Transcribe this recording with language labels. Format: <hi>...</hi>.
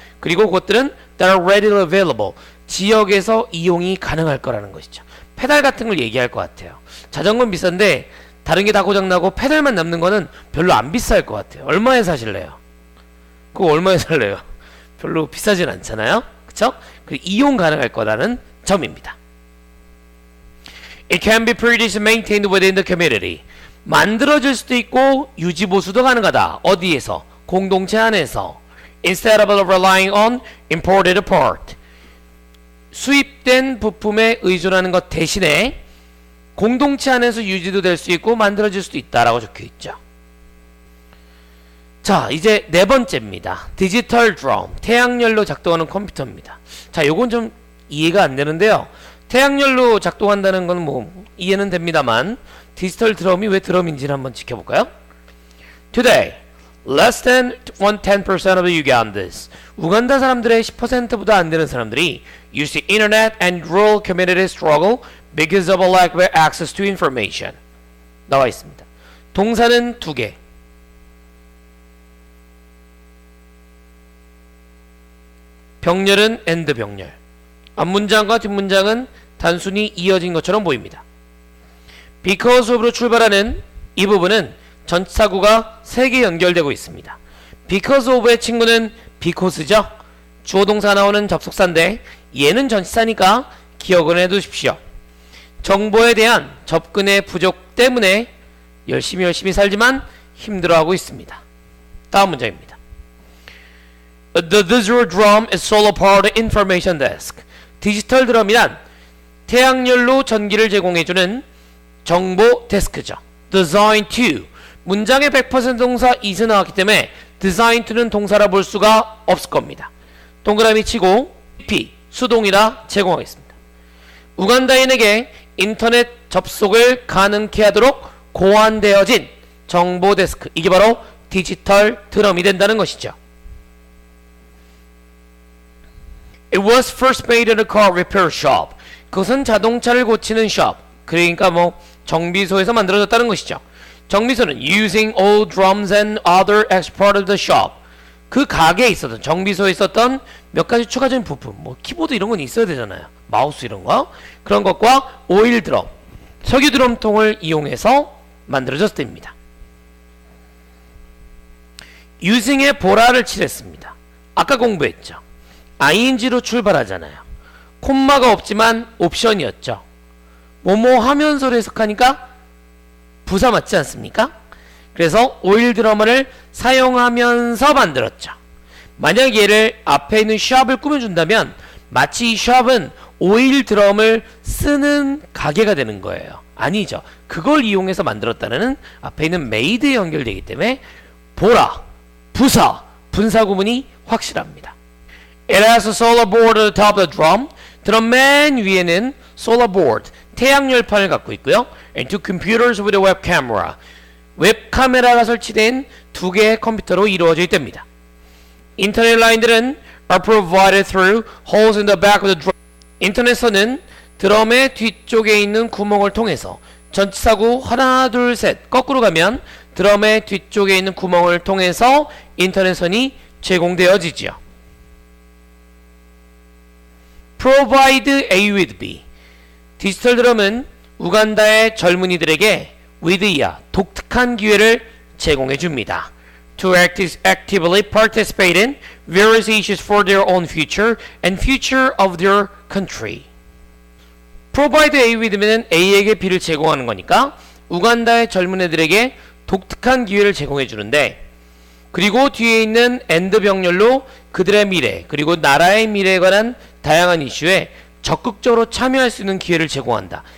<ko>그리고 그것들은</ko> <en>that are readily available,</en> <ko>지역에서 이용이 가능할 거라는 것이죠. 페달 같은 걸 얘기할 것 같아요. 자전거는 비싼데 다른 게 다 고장나고 페달만 남는 거는 별로 안 비쌀 것 같아요. 얼마에 사실래요? 그거 얼마에 살래요? 별로 비싸진 않잖아요. 그쵸? 그리고 이용 가능할 거라는 점입니다.</ko> <en>It can be produced and maintained within the community.</en> <ko>만들어질 수도 있고 유지보수도 가능하다. 어디에서? 공동체 안에서.</ko> <en>Instead of relying on imported part.</en> <ko>수입된 부품에 의존하는 것 대신에 공동체 안에서 유지도 될 수 있고 만들어질 수도 있다라고 적혀 있죠. 자, 이제 네 번째입니다. 디지털 드럼, 태양열로 작동하는 컴퓨터입니다. 자, 요건 좀 이해가 안 되는데요. 태양열로 작동한다는 건 뭐 이해는 됩니다만 디지털 드럼이 왜 드럼인지를 한번 지켜볼까요?</ko> <en>Today, less than 10% of the Ugandans,</en> <ko>우간다 사람들의 10%보다 안 되는 사람들이</ko> <en>use the internet and rural communities struggle because of a lack of access to information.</en> <ko>나와 있습니다. 동사는 두 개. 병렬은 and 병렬. 앞문장과 뒷문장은 단순히 이어진 것처럼 보입니다. because of로 출발하는 이 부분은 전치사구가 3개 연결되고 있습니다. because of의 친구는 because죠. 주어 동사 나오는 접속사인데 얘는 전치사니까 기억을 해두십시오. 정보에 대한 접근의 부족 때문에 열심히 살지만 힘들어하고 있습니다. 다음 문장입니다.</ko> <en>The digital drum is solar powered information desk.</en> <ko>디지털 드럼이란 태양열로 전기를 제공해주는 정보 데스크죠.</ko> <en>Design to.</en> <ko>문장의 100% 동사 is이 나왔기 때문에 design to는 동사라 볼 수가 없을 겁니다. 동그라미 치고 P 수동이라 제공하겠습니다. 우간다인에게 인터넷 접속을 가능케 하도록 고안되어진 정보 데스크, 이게 바로 디지털 드럼이 된다는 것이죠.</ko> <en>It was first made in a car repair shop.</en> <ko>그것은 자동차를 고치는 숍, 그러니까 뭐 정비소에서 만들어졌다는 것이죠. 정비소는</ko> <en>using old drums and other extra of the shop.</en> <ko>그 가게에 있었던, 정비소에 있었던 몇 가지 추가적인 부품, 뭐 키보드 이런 건 있어야 되잖아요. 마우스 이런 거, 그런 것과 오일 드럼, 석유 드럼통을 이용해서 만들어졌답니다. using에 보라를 칠했습니다. 아까 공부했죠. ing로 출발하잖아요. 콤마가 없지만 옵션이었죠. 뭐뭐 하면서로 해석하니까 부사 맞지 않습니까? 그래서 오일 드러머를 사용하면서 만들었죠. 만약 얘를 앞에 있는 숍을 꾸며준다면 마치 이 숍은 오일 드럼을 쓰는 가게가 되는 거예요. 아니죠. 그걸 이용해서 만들었다는 앞에 있는 made에 연결되기 때문에 보라, 부사, 분사 구문이 확실합니다.</ko> <en>It has a solar board at the top of the drum.</en> <ko>드럼 맨 위에는 solar board, 태양열판을 갖고 있고요.</ko> <en>And two computers with a web camera.</en> <ko>웹 카메라가 설치된 두 개의 컴퓨터로 이루어져 있답니다. 인터넷 라인들은</ko> <en>are provided through holes in the back of the drum.</en> <ko>인터넷선은 드럼의 뒤쪽에 있는 구멍을 통해서, 전치사구 하나 둘 셋 거꾸로 가면 드럼의 뒤쪽에 있는 구멍을 통해서 인터넷선이 제공되어지죠.</ko> <en>Provide A with B.</en> <ko>디지털 드럼은 우간다의 젊은이들에게 with야 독특한 기회를 제공해 줍니다.</ko> <en>To actively participate in various issues for their own future and future of their country.</en> <ko>Provide A with는 A에게 B를 제공하는 거니까 우간다의 젊은 애들에게 독특한 기회를 제공해 주는데, 그리고 뒤에 있는 and 병렬로 그들의 미래 그리고 나라의 미래에 관한 다양한 이슈에 적극적으로 참여할 수 있는 기회를 제공한다.</ko>